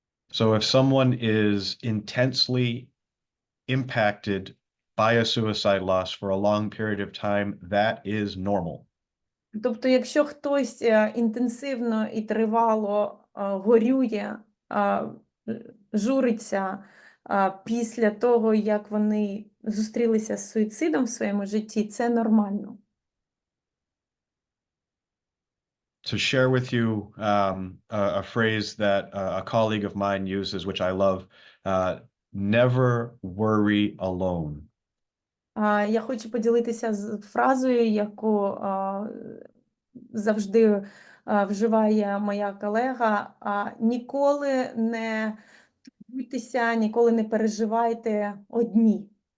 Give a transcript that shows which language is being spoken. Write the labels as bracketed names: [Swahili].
[English] So if someone is intensely impacted by a suicide loss for a long period of time, that is normal. [Ukrainian] Тобто, якщо хтось інтенсивно і тривало горює, журиться після того, як вони зустрілися з суїцидом в своєму житті, це нормально. [English] To share with you a phrase that a colleague of mine uses, which I love, never worry alone. [Ukrainian] Я хочу поділитися з фразою, яку завжди вживає моя колега. Ніколи не турбуйтеся, ніколи не переживайте одні.